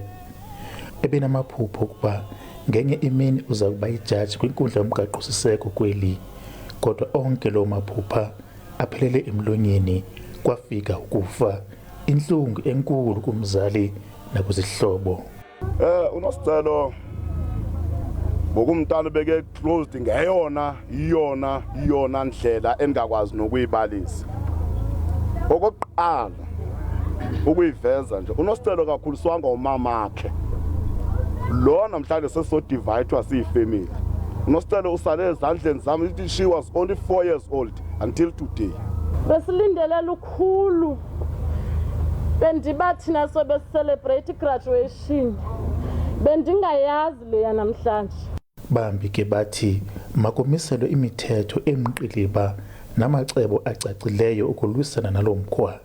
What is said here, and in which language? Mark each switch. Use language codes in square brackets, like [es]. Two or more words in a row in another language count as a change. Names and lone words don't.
[xh] Ebenamaphupho okuba ngenye imini uza kuba yijaji kwinkundla yomgaqo-siseko kweli, kodwa onke loo maphupha aphelele emlonyeni kwafika ukufa, intlungu enkulu kumzali nakwizihlobo. uNosicelo ngokumntana beke closed ngeyona ndlela endingakwazi nokuyibalisa. Okokuqala ukuyiveza nje uNosicelo kakhuliswanga umamakhe. Lo namhlanje sesodivayithwa siyifamily. uNosicelo usale ezandleni zami. [en] She was only 4 years old until today. [xh] Besilindele lukhulu. Bendibathi naso besicelebrate graduation. Bendingayazi leya namhlanje. Bambi ke bathi makumiselwe imithetho emqiliba namacebo acacileyo ukulwisana nalo mkhwa.